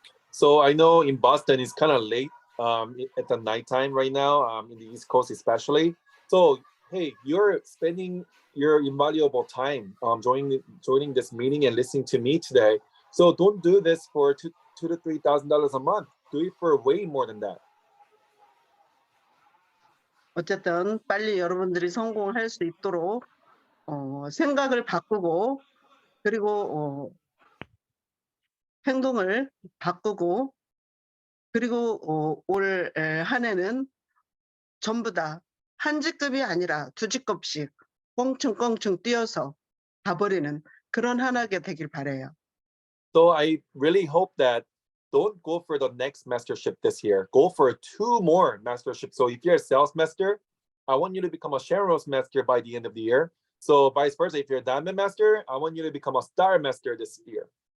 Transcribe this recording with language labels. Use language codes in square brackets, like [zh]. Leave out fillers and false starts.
[en] So I know in Boston it's kind of late at the nighttime right now, in the East Coast especially. So hey, you're spending your invaluable time joining this meeting and listening to me today. So don't do this for $2,000 to $3,000 a month. Do it for way more than that. [ko] 어쨌든 빨리 여러분들이 성공할 수 있도록 생각을 바꾸고 그리고 행동을 바꾸고 그리고 올 한 해는 전부 다 한 직급이 아니라 두 직급씩 껑충껑충 뛰어서 가버리는 그런 한 해가 되길 바라요. [en] So I really hope that don't go for the next mastership this year. Go for 2 more masterships. So if you're a sales master, I want you to become a Sharon Ross master by the end of the year. So vice versa, if you're a diamond master, I want you to become a star master this year.